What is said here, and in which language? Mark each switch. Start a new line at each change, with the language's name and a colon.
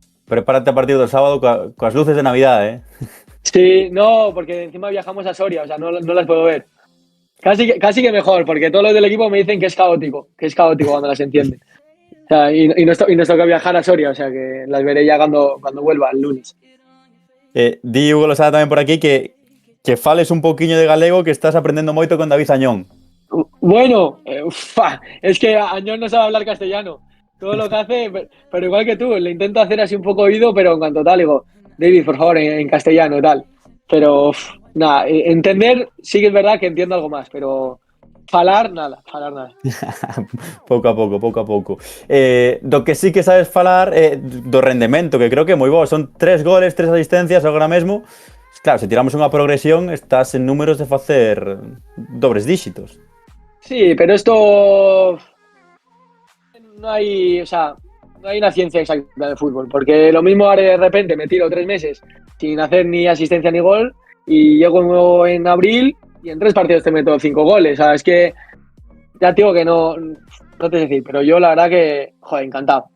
Galician: Prepárate
Spanish: a partir del sábado
Galician: coas luces de Navidad, ¿eh?
Spanish: Sí, no, porque encima viajamos a Soria, o sea, no las puedo ver. Casi que mejor, porque todos los del equipo me dicen que es caótico cuando las entienden. O sea, y nos toca viajar a Soria, o sea que las veré ya cuando vuelva el lunes.
Galician: Di Hugo Losada tamén por aquí que fales un pouquiño de galego, que estás aprendendo moito con David Añón.
Spanish: Bueno, es que Añón no sabe hablar castellano. Todo lo que hace, pero igual que tú, le intento hacer así un poco oído, pero en cuanto tal, digo, David, por favor, en castellano, tal. Pero, nada, entender sí que es verdad que entiendo algo más,
Galician: pero falar nada. pouco a pouco. Do que sí que sabes falar do rendemento, que creo que é moi bo. Son 3 goles, 3 asistencias agora mesmo. Claro, se tiramos unha progresión, estás en números de facer dobres díxitos.
Spanish: Sí, pero esto... No hay una ciencia exacta de fútbol, porque lo mismo ahora de repente me tiro 3 meses sin hacer ni asistencia ni gol y llego en abril y en 3 partidos te meto 5 goles. O sea, es que ya te digo que no te sé decir, pero yo la verdad que, joder, encantado.